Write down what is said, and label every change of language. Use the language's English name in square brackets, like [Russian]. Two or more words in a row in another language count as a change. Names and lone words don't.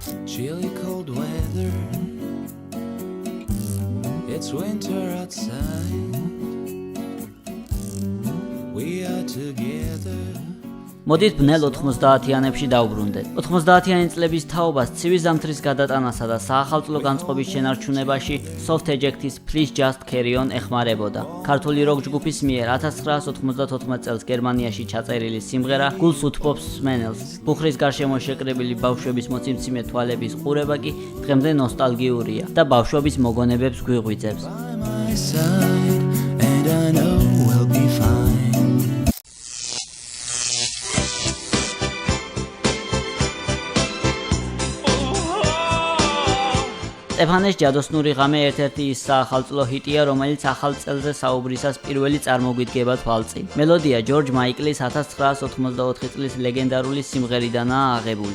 [English] Chilly cold weather, it's winter outside, we are together. [Georgian] მოდით ბნელ 90-იანებში დავბრუნდეთ. 90-იანი წლების თაობას ცივი ზამთრის გადატანასა და საახალწლო განწყობის შენარჩუნებაში Soft Eject-ის Please Just Carry On ეხმარებოდა. ქართული როკ ჯგუფის მიერ 1994 წელს გერმანიაში ჩაწერილი სიმღერა გულს უთბობს მსმენელს. ბუხრის გარშემო შეკრებილი ბავშვების მოციმციმე თვალების ყურება კი დღემდე ნოსტალგიურია და ბავშვობის მოგონებებს გვიღვიძებს. [English] By my side, and I know we'll be fine. [Georgian] სტეფანეს ჯადოსნური ღამე ერთ-ერთი ის საახალწლო ჰიტია, რომელიც ახალ წელზე საუბრისას პირველი წარმოგვიდგება თვალწინ. მელოდია ჯორჯ მაიკლის 1984 წლის ლეგენდარული სიმღერიდანაა აღებული.